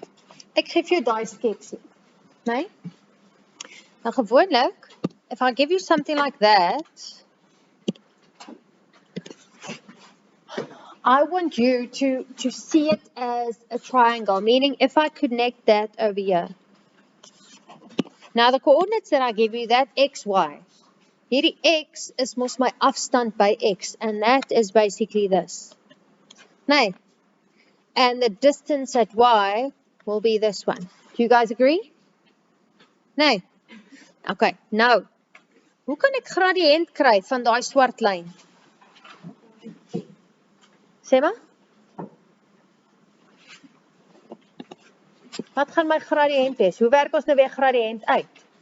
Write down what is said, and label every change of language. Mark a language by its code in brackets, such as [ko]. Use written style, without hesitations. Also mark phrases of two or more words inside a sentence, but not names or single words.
[af] Ek gee vir jou daai sketsie, né? Nou gewoonlik, [en] if I give you something like that, I want you to see it as a triangle, meaning if I connect that over here. Now the coordinates that I give you, that x, y. [af] Hierdie x is mos my afstand by x, [en] and that is basically this. [af] Nee. [en] And the distance at y will be this one. Do you guys agree? [af] Nee. Okay, nou. Hoe kan ek gradient kry van daai swart lyn? Sê maar. Wat gaan my gradient wees? Hoe werk ons nou weer gradient uit?